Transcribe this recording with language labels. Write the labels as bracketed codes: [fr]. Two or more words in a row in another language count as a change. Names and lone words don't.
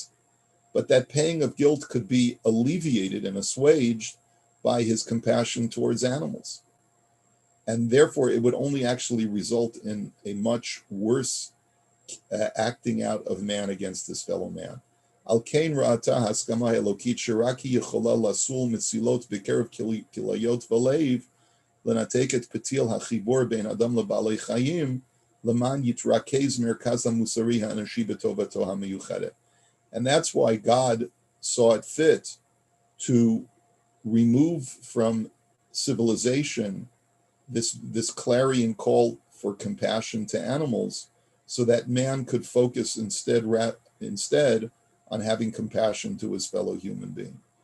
[en] But that pang of guilt could be alleviated and assuaged by his compassion towards animals. And therefore, it would only actually result in a much worse acting out of man against his fellow man. [he] על כן ראתה הסכמה אלקית שרק יכולה לסול מצילות בקרב כליות ולב לנתקת פתיל החיבור בין אדם לבעלי חיים למען יתרכז מרכז המוסרי האנושי בטובתו המיוחדת. [en] And that's why God saw it fit to remove from civilization this clarion call for compassion to animals, so that man could focus instead on having compassion to his fellow human being.